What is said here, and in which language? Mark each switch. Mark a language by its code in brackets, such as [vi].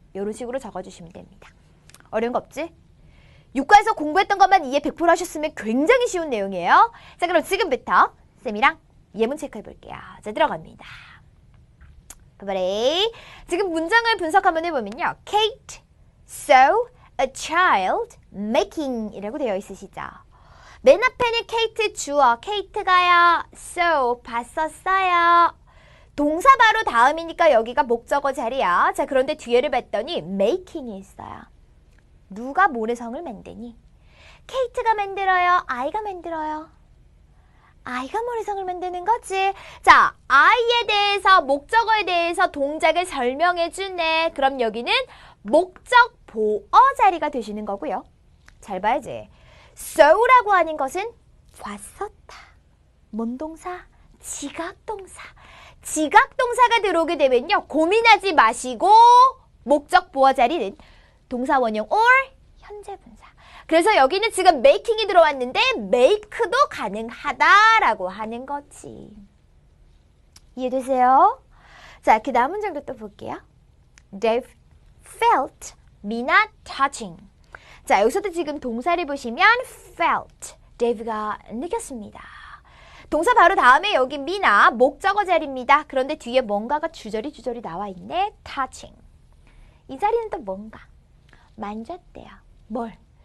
[ko] 이런 식으로 적어주시면 됩니다. 어려운 거 없지? 육과에서 공부했던 것만 이해 100% 하셨으면 굉장히 쉬운 내용이에요. 자, 그럼 지금부터 쌤이랑 예문 체크해 볼게요. 자, 들어갑니다. 바바리. 지금 문장을 분석 한번 해보면요. [en] Kate saw a child making [ko] 이라고 되어 있으시죠. 맨 앞에는 케이트 주어, 케이트가요. saw, 봤었어요. 동사 바로 다음이니까 여기가 목적어 자리야. 자, 그런데 뒤에를 봤더니 making이 있어요. 누가 모래성을 만드니? 케이트가 만들어요? 아이가 만들어요? 아이가 모래성을 만드는 거지. 자, 아이에 대해서, 목적어에 대해서 동작을 설명해 주네. 그럼 여기는 목적 보어 자리가 되시는 거고요. 잘 봐야지. saw라고 하는 것은 봤었다. 뭔 동사? 지각동사. 지각동사가 들어오게 되면요. 고민하지 마시고 목적 보어 자리는 동사 원형 or 현재 분사. 그래서 여기는 지금 making이 들어왔는데 make도 가능하다라고 하는 거지. 이해되세요? 자, 그 다음 문장도 또 볼게요. [en] Dave felt Mina touching. [ko] 자, 여기서도 지금 동사를 보시면 felt, Dave가 느꼈습니다. 동사 바로 다음에 여기 미나 목적어 자리입니다. 그런데 뒤에 뭔가가 주저리 나와 있네. touching. 이 자리는 또 뭔가? 만졌대요. 뭘?